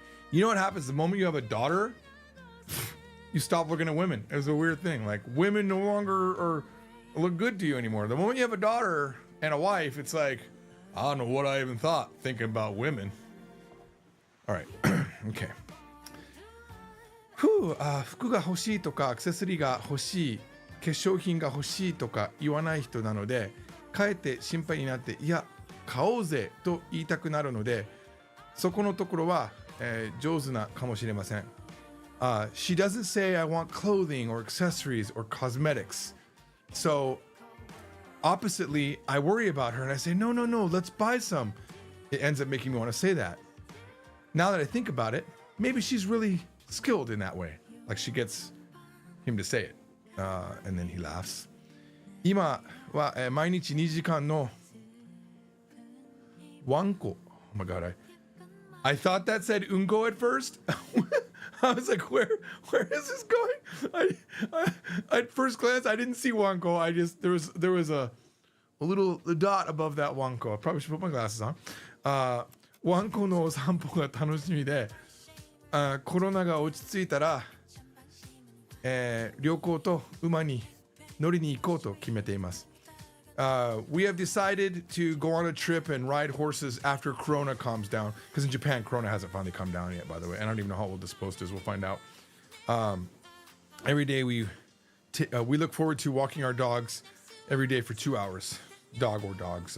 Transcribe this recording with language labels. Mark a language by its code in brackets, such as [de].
[en] You know what happens the moment you have a daughter? You stop looking at women. It's a weird thing. Like women no longer look good to you anymore. The moment you have a daughter and a wife, it's like, I don't know what I even thought thinking about women. All right. Okay. [ja] 服が欲しいとかアクセサリーが欲しい、化粧品が欲しいとか言わない人なので、かえって心配になって、いや、買おうぜと言いたくなるので、そこのところは、上手なかもしれません。 [en] She doesn't say I want clothing or accessories or cosmetics. So oppositely, I worry about her and I say, no, let's buy some. It ends up making me want to say that. Now that I think about it, maybe she's really skilled in that way. Like she gets him to say it. And then he laughs. [ja] 今は毎日2時間のワンコ. [en] Oh my god, I thought that said ungo at first. I was like, where is this going? I at first glance I didn't see wanko. I just there was a little dot above that wanko. I probably should put my glasses on. [ja] Wanko no お散歩が楽しみで、コロナが落ち着いたら、旅行と馬に乗りに行こうと決めています。 [en] We have decided to go on a trip and ride horses after Corona calms down. Because in Japan, Corona hasn't finally come down yet, by the way. I don't even know how old this post is. We'll find out. Every day we look forward to walking our dogs every day for 2 hours. Dog or dogs.